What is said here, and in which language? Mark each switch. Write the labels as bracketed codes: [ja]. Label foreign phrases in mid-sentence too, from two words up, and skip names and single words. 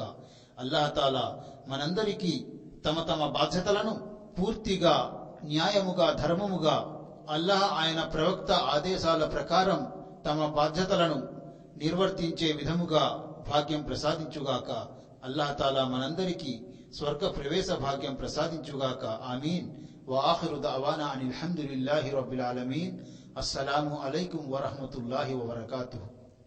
[ar] الله تعالى [te] మనందరికీ తమ తమ బాధ్యతలను పూర్తిగా, న్యాయముగా, ధర్మముగా, అల్లాహ్ ఆయన ప్రవక్త ఆదేశాల ప్రకారం తమ బాధ్యతలను నిర్వర్తించే విధముగా భాగ్యం ప్రసాదించుగాక. [ar] الله تعالى [te] మనందరికీ స్వర్గ ప్రవేశ భాగ్యం ప్రసాదించుగాక. ఆమీన్. [ar] وآخر دعوانا عن الحمد لله رب العالمين. السلام عليكم ورحمة الله وبركاته.